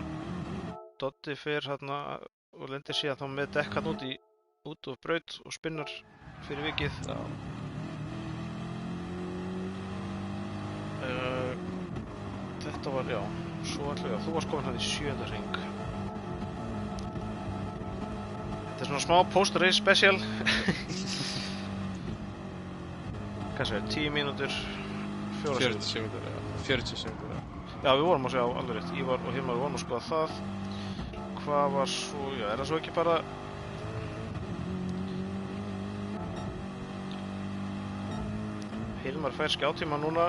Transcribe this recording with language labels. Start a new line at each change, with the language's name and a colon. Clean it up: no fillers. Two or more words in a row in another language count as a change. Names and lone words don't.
Icelandic: Doddi fer þarna og lendir síðan þá með dekk hann út og braut og spinnar fyrir vikið. Já. Þetta var, já, svo ætla þú varst komin hann í 7. hring. Þetta er svona smá post-race special. Hvað segir, 10 mínútur, 40 sekúndur, já. 40 sekúndur, já. Já, við vorum að sjá alveg rétt. Ívar og Hilmar vorum að skoða það. Hvað var svo, já, er það svo ekki bara... Hilmar fær skjátíma núna.